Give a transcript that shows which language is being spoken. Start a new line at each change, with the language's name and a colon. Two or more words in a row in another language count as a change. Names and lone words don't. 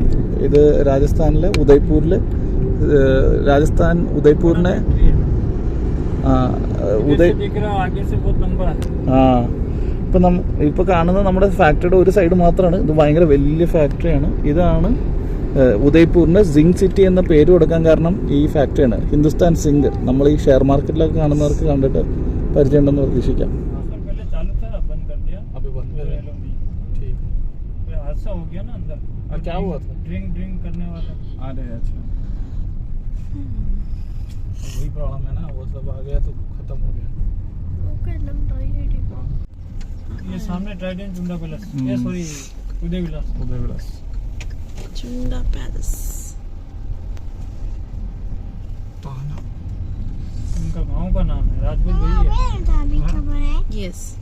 Malayalam: ഇത് രാജസ്ഥാനിലെ ഉദയ്പൂരിലെ ഉദയ്പൂരിനെ ഇപ്പൊ കാണുന്നത് നമ്മുടെ ഫാക്ടറിയുടെ ഒരു സൈഡ് മാത്രമാണ്. ഇത് ഭയങ്കര വലിയ ഫാക്ടറിയാണ്. ഇതാണ് ഉദയ്പൂരിന് സിങ്ക് സിറ്റി എന്ന പേര് കൊടുക്കാൻ കാരണം ഈ ഫാക്ടറിയാണ്, ഹിന്ദുസ്ഥാൻ സിങ്ക്. നമ്മൾ ഈ ഷെയർ മാർക്കറ്റിലൊക്കെ കാണുന്നവർക്ക് കണ്ടിട്ട് പരിചയമുണ്ടെന്ന് പ്രതീക്ഷിക്കാം.
Hindi: वही प्रॉब्लम है ना, वो सब आ गया तो खत्म हो गया. ये सामने ट्राइडेंट चुंडा पैलेस, ये सॉरी उदय विलास चुंडा पैलेस. उनका गांव का नाम है, राजपूत वही है. യെസ്.